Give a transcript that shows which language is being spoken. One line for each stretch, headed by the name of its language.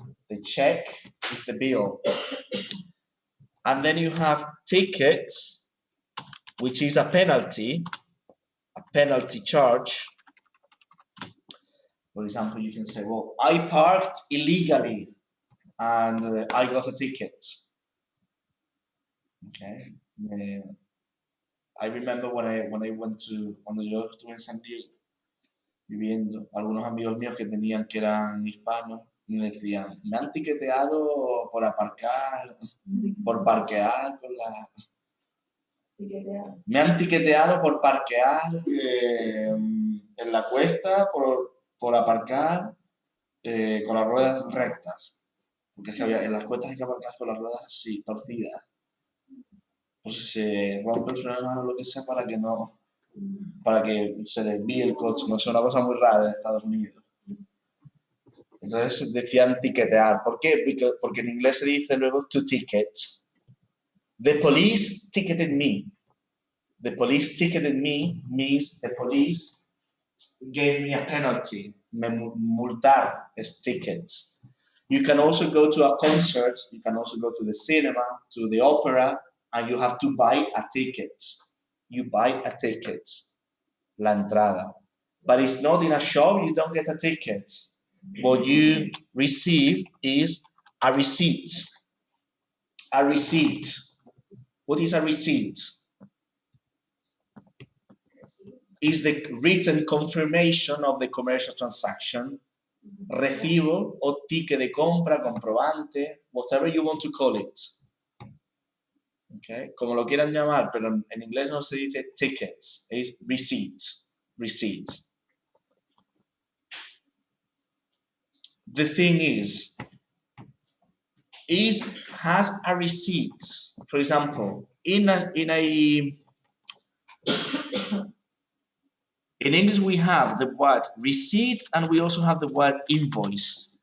English: The check is the bill. And then you have ticket, which is a penalty charge. For example, you can say, well, I parked illegally and I got a ticket. Okay. I remember when I went to,
Spanish: cuando yo estuve en San Diego viviendo, algunos amigos míos que eran hispanos me decían, me han tiqueteado por aparcar, por parquear con la... Me han tiqueteado por parquear en la cuesta, por aparcar con las ruedas rectas. Porque es que en las cuestas hay que aparcar con las ruedas así, torcidas. Pues si se rompe el freno de mano o lo que sea para que se desvíe el coche. No es una cosa muy rara en Estados Unidos. Entonces decían tiquetear. ¿Por qué? Porque en inglés se dice luego to ticket.
English: The police ticketed me. The police ticketed me means the police gave me a penalty.
Spanish: Me multar es ticket.
English: You can also go to a concert, you can also go to the cinema, to the opera, and you have to buy a ticket. You buy a ticket,
Spanish: la entrada.
English: But it's not in a shop, you don't get a ticket. What you receive is a receipt. A receipt. What is a receipt? Is the written confirmation of the commercial transaction,
Spanish: recibo o ticket de compra, comprobante,
English: whatever you want to call it. Okay?
Spanish: Como lo quieran llamar, pero en inglés no se dice tickets, es receipt.
English: Receipt. The thing is has a receipt, for example, in English, we have the word receipt and we also have the word invoice.